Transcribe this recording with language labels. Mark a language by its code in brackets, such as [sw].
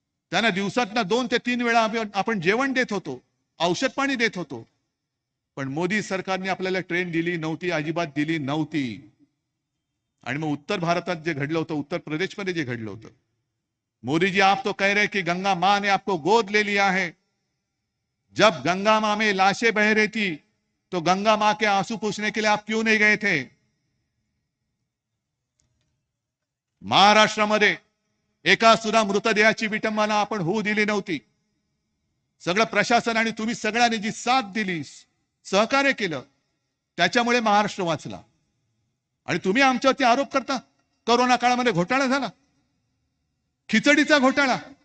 [mr] त्यांना दिवसातनं 2 ते 3 वेळा आपण जेवण देत होतो, औषध पाणी देत होतो. पण मोदी सरकारने आपल्याला ट्रेन दिली नव्हती, अजिबात दिली नव्हती. आणि मग उत्तर भारतात जे घडलं होतं, [hi] उत्तर प्रदेशमध्ये जे घडलं होतं, मोदी जी आप तो कह रहे कि गंगा मां ने आपको गोद ले लिया है. जब गंगा मां में लाशें बह रही थी तो गंगा मां के आंसू पूछने के लिए आप क्यों नहीं गए थे? [mr] महाराष्ट्रामध्ये एका सुद्धा मृतदेहाची विटंबना आपण होऊ दिली नव्हती. सगळं प्रशासन आणि तुम्ही सगळ्यांनी जी साथ दिली, सहकार्य केलं, त्याच्यामुळे महाराष्ट्र वाचला. आणि तुम्ही आमच्यावरती आरोप करता कोरोना काळामध्ये घोटाळा झाला, खिचडीचा घोटाळा.